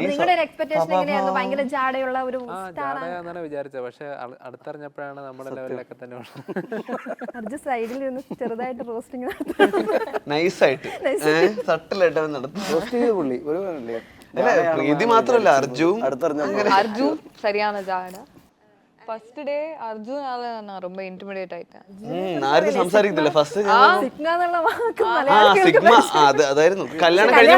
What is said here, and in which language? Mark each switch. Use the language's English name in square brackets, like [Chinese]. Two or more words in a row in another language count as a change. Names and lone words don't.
[Malayalam] നിങ്ങളുടെ ഒരു എക്സ്പെക്ടേഷൻ എങ്ങനെയായിരുന്നു? ഭയങ്കര ജാടയുള്ള ഒരു ജാടയാണെന്നാണ് വിചാരിച്ചത്, പക്ഷെ അടുത്തറിഞ്ഞപ്പോഴാണ് നമ്മുടെ ലെവലിലൊക്കെ തന്നെ അർജു സൈഡിൽ നിന്ന് ചെറുതായിട്ട് റോസ്റ്റിംഗ് നൈസായിട്ട് സട്ടിലായിട്ട് നടത്തും. പുള്ളി ഒരു പ്രീതി മാത്രല്ല [Tamil] அர்ஜு சரியான ஜாடா. ஃபர்ஸ்ட் டே அர்ஜுனால நான் ரொம்ப இன்டிமிடேட் ஆயிட்டேன். [Malayalam] ആരും സംസാരിക്കത്തില്ല ഫസ്റ്റ്. സിഗ്മ എന്നുള്ള വാക്ക് സിഗ്മ അതായിരുന്നു. കല്യാണം